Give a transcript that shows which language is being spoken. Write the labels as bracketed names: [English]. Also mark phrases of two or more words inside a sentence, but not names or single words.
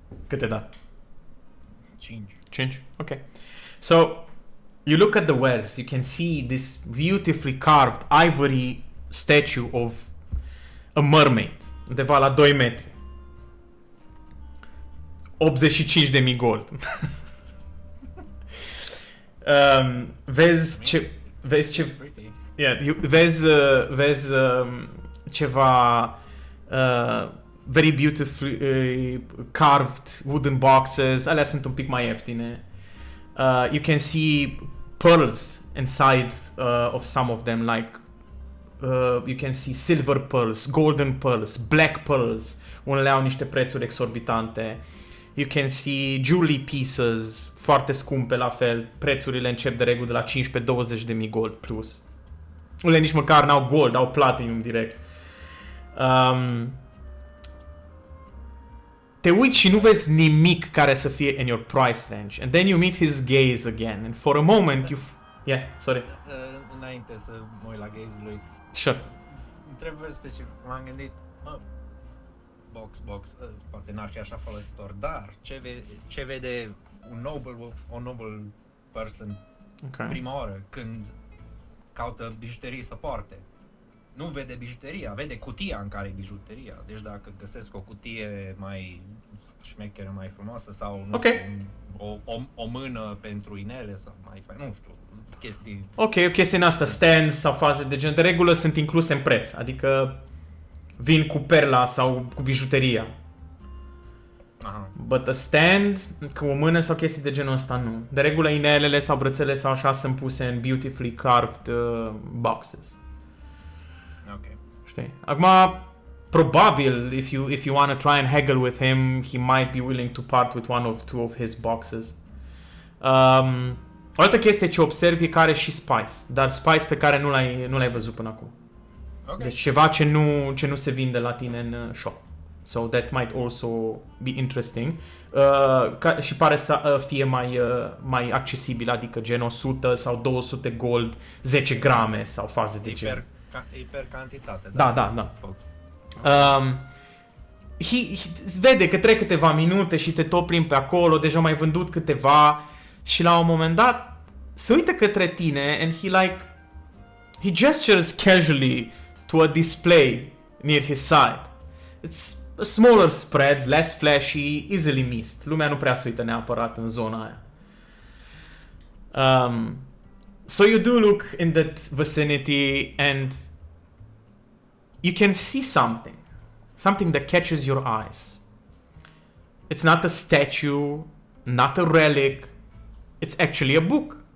[Romanian] Câte da? 5. 5? [English] Okay. So, you look at the wells, you can see this beautifully carved ivory statue of a mermaid, [Romanian] undeva la 2 metri. [English] 85.000 gold. [Romanian] Vezi ce vezi ceva [English] very beautifully carved wooden boxes. [Romanian] Alea sunt un pic mai ieftine. [English] You can see pearls inside of some of them, like you can see silver pearls, golden pearls, black pearls. [Romanian] Unele au niște prețuri exorbitante. [English] You can see jewelry pieces [Romanian] foarte scumpe la fel. Prețurile încep de regulă de la 15-20 de mii gold plus. Unele nici măcar n-au gold, au platinum direct. Te uiți și nu vezi nimic care să fie [English] in your price range. And then you meet his gaze again. And for a moment you... Yeah, sorry. [Romanian] Înainte să mă uit la gaze-ul lui. [English] Sure. [Romanian] Întrebări specific. M-am gândit, box, poate n-ar fi așa folositor, dar ce vede o [English] noble person [Romanian] prima oară când caută bijuterii să poarte? Nu vede bijuteria, vede cutia în care e bijuteria. Deci dacă găsesc o cutie mai șmecheră, mai frumoasă sau nu știu, o mână pentru inele sau mai fain, nu știu, chestii. Ok, o chestie în asta, stands sau faze de gen, de regulă sunt incluse în preț, adică vin cu perla sau cu bijuteria. Aha. [English] But a stand, [Romanian] cu o mână sau chestii de genul ăsta, nu. De regulă inelele sau brățele sau așa sunt puse în [English] beautifully carved boxes. [Romanian] Ok. Știi? Acum, probabil, [English] if you want to try and haggle with him, he might be willing to part with one of two of his boxes. [Romanian] O altă chestie ce observi e că are și spice, dar spice pe care nu l-ai văzut până acum. [English] Okay. [Romanian] Deci ceva ce nu se vinde la tine în shop. [English] So that might also be interesting. [Romanian] Și pare să fie mai accesibil, adică gen 100 sau 200 gold, 10 grame sau faze de gen. E per cantitate. Da. Vede că trec câteva minute și te tot plimbi pe acolo, deja mai vândut câteva și la un moment dat se uită către tine [English] and he gestures casually to a display near his side. It's a smaller spread, less flashy, easily missed. [Romanian] Lumea nu prea se uită neapărat în zona aia. [English] So you do look in that vicinity and you can see something that catches your eyes. It's not a statue, not a relic. It's actually a book.